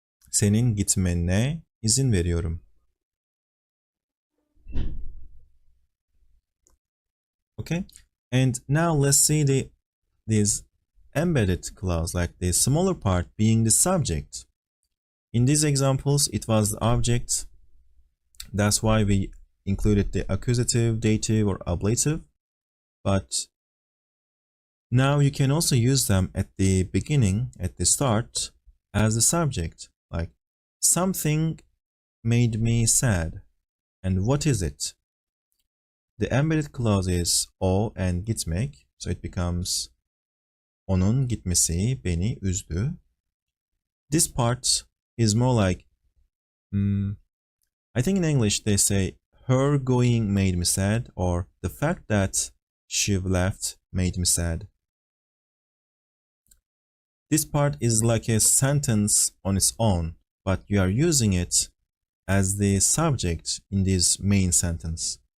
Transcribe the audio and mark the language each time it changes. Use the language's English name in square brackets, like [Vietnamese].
[Turkish] Senin gitmene izin veriyorum. [English] Okay, and now let's see these embedded clause, like the smaller part being the subject. In these examples, it was the object. That's why we included the accusative, dative, or ablative. But now you can also use them at the beginning, at the start, as the subject. Like, something made me sad. And what is it? The embedded clause is o and gitmek. So it becomes [Turkish] onun gitmesi beni üzdü. [English] This part is more like I think in English they say her going made me sad, or the fact that she left made me sad. This part is like a sentence on its own, but you are using it as the subject in this main sentence.